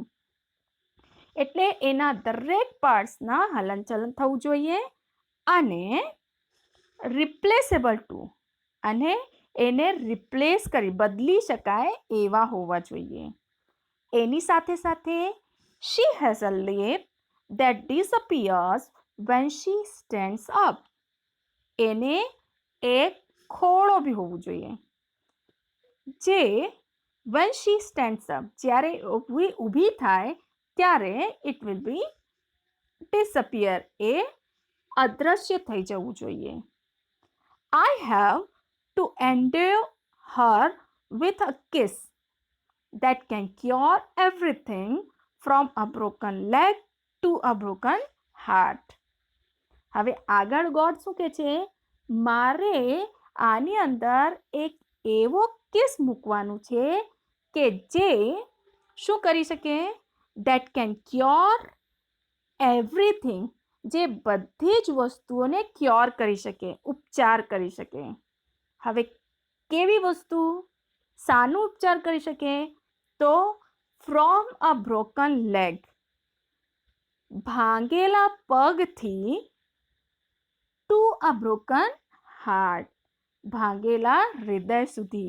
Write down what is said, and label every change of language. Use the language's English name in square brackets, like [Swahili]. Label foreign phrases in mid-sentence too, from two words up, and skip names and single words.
[Gujarati] એટલે એના દરેક પાર્ટ્સના હલનચલન થવું જોઈએ. અને [English] replaceable too, [Gujarati] અને એને રિપ્લેસ કરી, બદલી શકાય એવા હોવા જોઈએ. એની સાથે સાથે [English] she has a lip that disappears when she stands up. [Gujarati] એને એક ખોળો બી હોવું જોઈએ જે [English] when she stands up, [Gujarati] જ્યારે ઊભી થાય ત્યારે [English] it will be disappear, [Gujarati] એ અદ્રશ્ય થઈ જવું જોઈએ. [English] I have to endure her with a kiss that can cure everything from a broken leg to a broken heart. [Gujarati] હવે આગળ ગોડ શું કહે છે? મારે આની અંદર એક એવો કિસ મૂકવાનું છે કે જે શું કરી શકે? [English] That can cure everything. [Gujarati] જે બધી જ વસ્તુઓને ક્યોર કરી શકે, ઉપચાર કરી શકે. હવે કેવી વસ્તુ શાનું ઉપચાર કરી શકે? [English] તો from a broken leg, [Gujarati] ભાંગેલા પગથી [English] to a broken heart, [Gujarati] ભાંગેલા હૃદય સુધી.